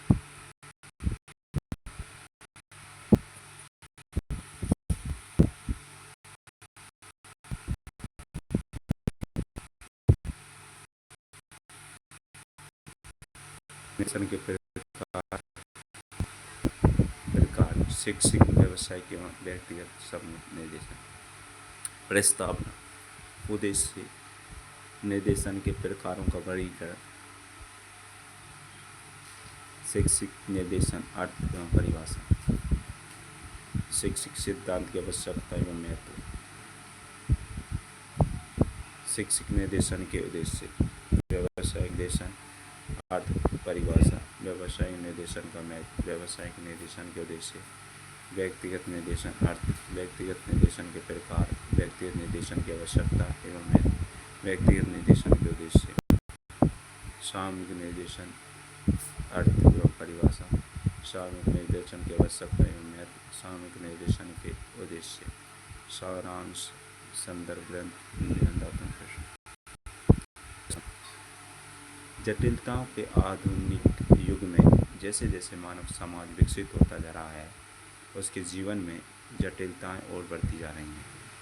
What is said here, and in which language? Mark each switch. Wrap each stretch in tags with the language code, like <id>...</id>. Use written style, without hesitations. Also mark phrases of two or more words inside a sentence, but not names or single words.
<hi>निर्देशन के प्रकार शैक्षिक, व्यावसायिक एवं व्यक्तिगत समूह निर्देशन। प्रस्तावना। उद्देश्य निर्देशन के प्रकारों का वर्गीकरण। शैक्षिक निर्देशन अर्थ एवं परिभाषा। शैक्षिक सिद्धांत की आवश्यकता एवं महत्व। शैक्षिक निर्देशन के उद्देश्य। व्यावसायिक निर्देशन अर्थ परिभाषा। व्यावसायिक निर्देशन का महत्व। व्यावसायिक निर्देशन के उद्देश्य। व्यक्तिगत निर्देशन अर्थ। व्यक्तिगत निर्देशन के प्रकार। व्यक्तिगत निर्देशन की आवश्यकता एवं महत्व। व्यक्तिगत निर्देशन के उद्देश्य। सामूहिक निर्देशन अर्थ एवं परिभाषा। सामूहिक निर्देशन की आवश्यकता एवं महत्व, सामूहिक निर्देशन के उद्देश्य, सारांश, संदर्भ ग्रंथ, निबंधात्मक प्रश्न। जटिलताओं के आधुनिक युग में जैसे जैसे मानव समाज विकसित होता जा रहा है, उसके जीवन में जटिलताएं और बढ़ती जा रही हैं।</hi>